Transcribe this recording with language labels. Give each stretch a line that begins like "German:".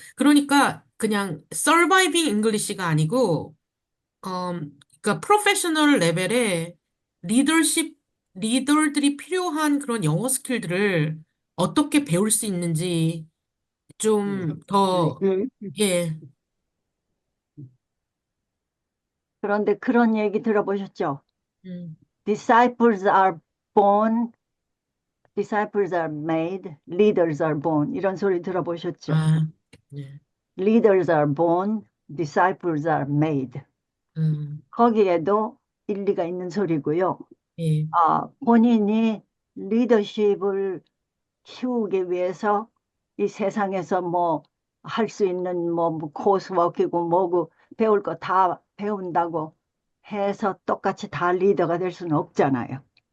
Korean: 그러니까 그냥 서바이빙 잉글리시가 아니고 그러니까 프로페셔널 레벨의 리더십, 리더들이 필요한 그런 영어 스킬들을 어떻게 배울 수 있는지 좀 더, 예, 그런데 그런 얘기 들어보셨죠? 음,
English: Disciples are born, disciples are made, leaders are born.
Korean: 이런 소리 들어보셨죠? 아, 예,
English: Leaders are born, disciples are made.
Korean: 거기에도 일리가 있는 소리고요. 예, 본인이 리더십을 키우기 위해서 이 세상에서 뭐 할 수 있는 뭐 코스워크이고 뭐고 배울 거 다 배운다고 해서 똑같이 다 리더가 될 수는 없잖아요.